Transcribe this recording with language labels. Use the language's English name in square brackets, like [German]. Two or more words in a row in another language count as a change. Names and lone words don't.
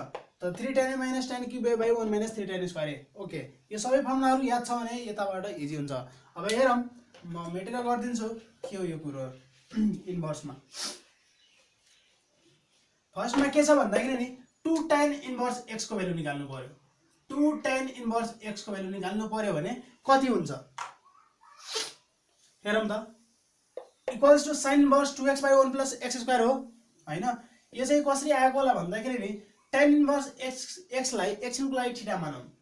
[Nepali] त 3 tan a - tan cube a / 1 - 3 tan स्क्वायर a। ओके यो सबै फर्मुलाहरु याद छ भने यताबाट इजी हुन्छ। अब हेरौँ म मेटेरियल गर्दिन्छु के हो यो कुरो। इन्भर्समा फर्स्टमा के छ भन्दाखेरि नि 2 tan इन्भर्स x को भ्यालु निकाल्नु पर्यो 2 tan इन्भर्स x को भ्यालु निकाल्नु पर्यो भने कति हुन्छ हेरौँ त [English] equals to [Nepali] sin इन्भर्स 2x/1 + x² हो हैन यो चाहिँ कसरी आएको होला भन्दाखेरि नि tan इन्भर्स x लाई x को लागि थीटा मानौं